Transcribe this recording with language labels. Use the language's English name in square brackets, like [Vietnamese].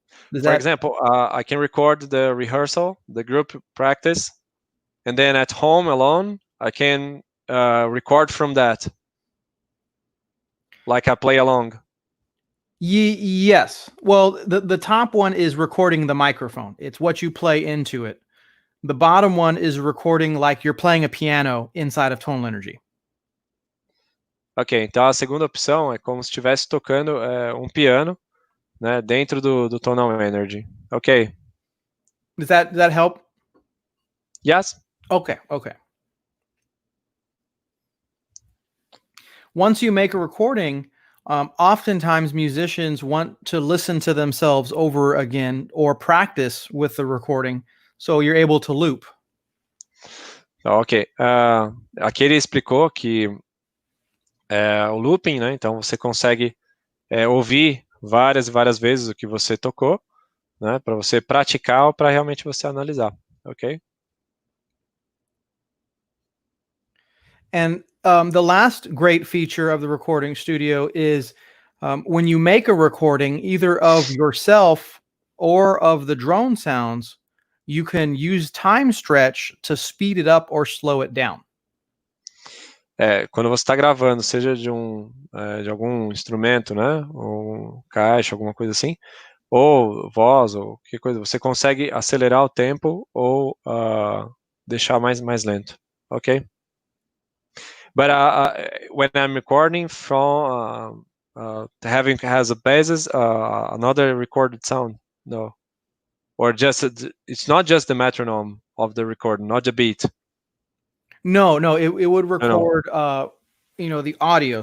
[English] For example, I can record the rehearsal, the group practice, and then at home alone, I can record from that, like I play along. Yes. Well, the top one is recording the microphone. It's what you play into it. The bottom one is recording like you're playing a piano inside of Tonal Energy. [Portuguese] Ok, então a segunda opção é como se estivesse tocando um piano, né, dentro do Tonal Energy. Ok. [English] Does that help? Yes. Okay. Once you make a recording, oftentimes musicians want to listen to themselves over again or practice with the recording, so you're able to loop. Ok. [Portuguese] Aqui ele explicou que o looping, né? Então você consegue ouvir várias e várias vezes o que você tocou, né? Para você praticar ou para realmente você analisar, ok? [English] And the last great feature of the recording studio is when you make a recording, either of yourself or of the drone sounds, you can use time stretch to speed it up or slow it down. [Portuguese] Quando você está gravando, seja de algum instrumento, né? Ou caixa, alguma coisa assim, ou voz, ou qualquer coisa, você consegue acelerar o tempo ou deixar mais lento, ok? [English] But when I'm recording from having has a basis, another recorded sound, no, or just it's not just the metronome of the recording, not the beat. No, it would record the audio.